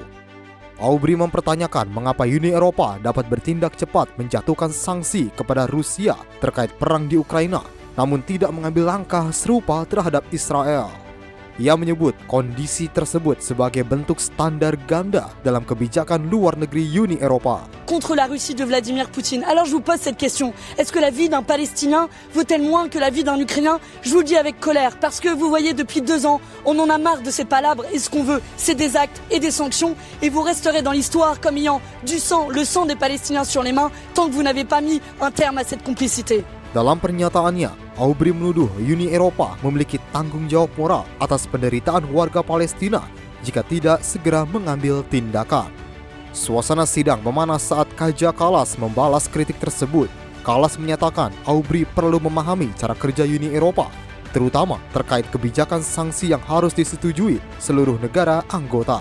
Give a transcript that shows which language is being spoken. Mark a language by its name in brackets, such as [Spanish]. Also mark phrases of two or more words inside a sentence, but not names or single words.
[Indonesian] Aubry mempertanyakan mengapa Uni Eropa dapat bertindak cepat menjatuhkan sanksi kepada Rusia terkait perang di Ukraina, namun tidak mengambil langkah serupa terhadap Israel. Ia menyebut kondisi tersebut sebagai bentuk standar ganda dalam kebijakan luar negeri Uni Eropa. [French] Contre la Russie de Vladimir Poutine. Alors je vous pose cette question. Est-ce que la vie d'un Palestinien vaut-elle moins que la vie d'un Ukrainien? Je vous le dis avec colère, parce que vous voyez depuis 2 ans, on en a marre de ces palabres et ce qu'on veut, c'est des actes et des sanctions et vous resterez dans l'histoire comme ayant du sang, le sang des Palestiniens sur les mains tant que vous n'avez pas mis un terme à cette complicité. [Indonesian] Dalam pernyataannya, Aubry menuduh Uni Eropa memiliki tanggung jawab moral atas penderitaan warga Palestina jika tidak segera mengambil tindakan. Suasana sidang memanas saat Kaja Kallas membalas kritik tersebut. Kallas menyatakan Aubry perlu memahami cara kerja Uni Eropa, terutama terkait kebijakan sanksi yang harus disetujui seluruh negara anggota.